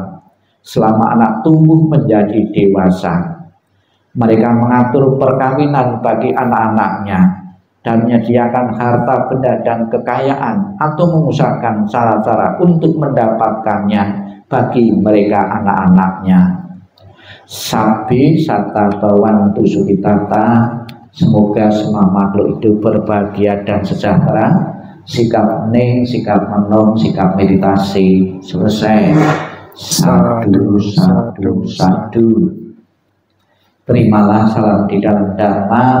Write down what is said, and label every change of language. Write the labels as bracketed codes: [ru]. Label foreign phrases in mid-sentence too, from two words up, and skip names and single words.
[id] Selama anak tumbuh menjadi dewasa, mereka mengatur perkawinan bagi anak-anaknya dan menyediakan harta benda dan kekayaan atau mengusahakan cara-cara untuk mendapatkannya bagi mereka anak-anaknya. [pi] Sabi sata bawantu sukitata, [id] semoga semua makhluk hidup berbahagia dan sejahtera. Sikap ning, sikap menom, sikap meditasi. Selesai. [pi] Sadu, sadu, sadu. [id] Terimalah salam di dalam Dharma.